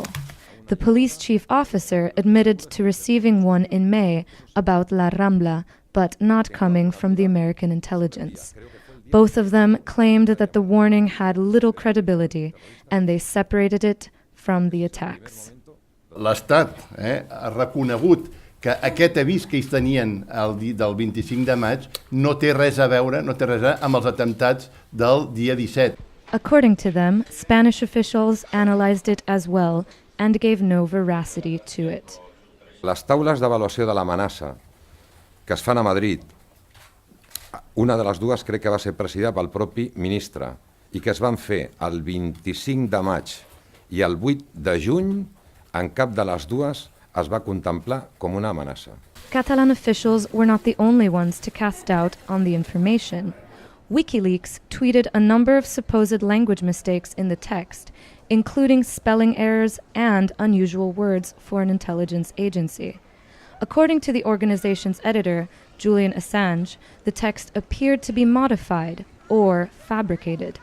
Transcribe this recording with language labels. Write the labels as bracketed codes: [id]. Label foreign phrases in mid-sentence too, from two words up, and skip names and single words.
[en] The police chief officer admitted to receiving one in May about La Rambla, but not coming from the American intelligence. Both of them claimed that the warning had little credibility, and they separated it from the attacks. [ca] L'Estat ha reconegut que aquest avís que ells tenien del 25 de maig no té res a veure amb els atemptats del dia 17. [en] According to them, Spanish officials analyzed it as well and gave no veracity to it. [ca] Les taules d'avaluació de l'amenaça que es fan a Madrid, una de les dues crec que va ser presidida pel propi ministre i que es van fer el 25 de maig i el 8 de juny, en cap de les dues es va contemplar com una amenaça. [en] Catalan officials were not the only ones to cast doubt on the information. WikiLeaks tweeted a number of supposed language mistakes in the text, including spelling errors and unusual words for an intelligence agency. According to the organization's editor, Julian Assange, the text appeared to be modified or fabricated.